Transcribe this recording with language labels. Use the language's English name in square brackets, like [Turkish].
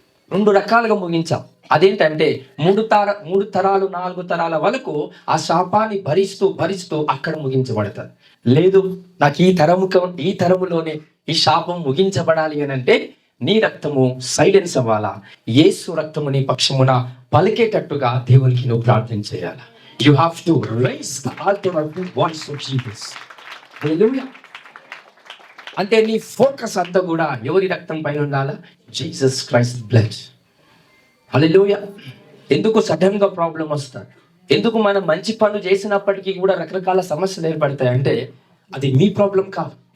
[Telugu] 2 రకాలుగా ముగించాం. అదేంటంటే 3 తరాలు 4 తరాల వరకు ఆ శాపాన్ని భరిస్తూ అక్కడ ముగించబడతారు. లేదు, నాకు ఈ తరములోనే ఈ శాపం ముగించబడాలి అని అంటే నీ రక్తము సైలెన్స్ అవ్వాలా. యేసు రక్తము నీ పక్షమున పలికేటట్టుగా దేవునికి నువ్వు ప్రార్థన చేయాలి. [English] You have to raise the altar of the voice of Jesus. Hallelujah. [Telugu] అంటే నీ ఫోకస్ అంతా కూడా ఎవరి రక్తం పైన ఉండాలా? [English] Jesus Christ blood. [Telugu] హల్లెలూయా. ఎందుకు సడన్ గా ప్రాబ్లం వస్తుంది? ఎందుకు మనం మంచి పనులు చేసినప్పటికీ కూడా రకరకాల సమస్యలు ఏర్పడతాయి అంటే అది మీ ప్రాబ్లం కాదు.